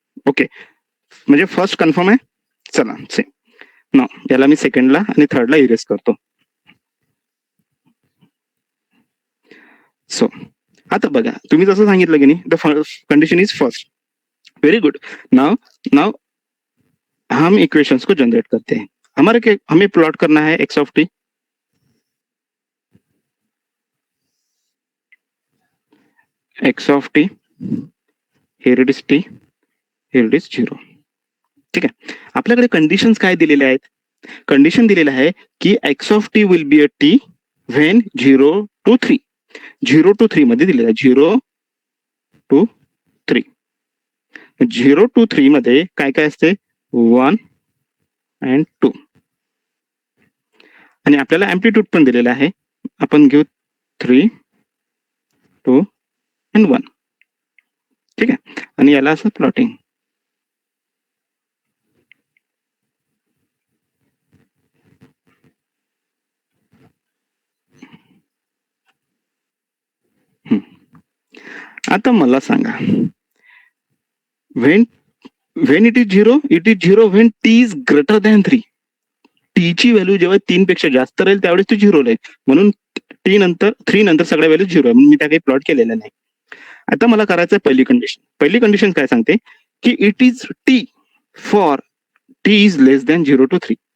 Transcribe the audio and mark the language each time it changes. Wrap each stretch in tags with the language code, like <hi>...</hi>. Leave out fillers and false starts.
<mr>Okay, म्हणजे first confirm आहे. चला नो, याला मी सेकंडला आणि थर्डला इरेज करतो. सो आता बघा, तुम्ही जसं सांगितलं की नाही,</mr> <en>The condition is first. Very good.</en> <hi>Now हम इक्वेशंस को जनरेट करते हैं. हमें प्लॉट करना है x of T.</hi> <en>X of t, here it is t, here it is 0.</en> <mr>ठीक आहे. आपल्याकडे कंडिशन्स काय दिलेले आहेत? कंडिशन दिलेलं आहे की</mr> <en>X of T will be a T when 0 to 3.</en> <mr>0 to 3 मध्ये दिलेलं आहे.</mr> <en>0 to 3.</en> <mr>0 to 3 मध्ये काय काय असते?</mr> <en>1 and 2.</en> <mr>आणि आपल्याला अँप्लिट्यूड पण दिलेला आहे. आपण घेऊ 3, 2 and 1. ठीक आहे. आणि याला असं प्लॉटिंग. आता मला सांगा,</mr> <en>when it is 0, it is 0 when t is greater than 3.</en> <mr>T ची व्हॅल्यू जेव्हा 3 पेक्षा जास्त राहील त्यावेळेस ती 0 राहील. म्हणून टी नंतर 3 नंतर सगळ्या व्हॅल्यू 0 आहे. मी त्या काही प्लॉट केलेल्या नाही. आता मला करायचं आहे पहिली कंडिशन. पहिली कंडिशन काय सांगते की</mr> <en>It is T for T is less than 0 to 3.</en>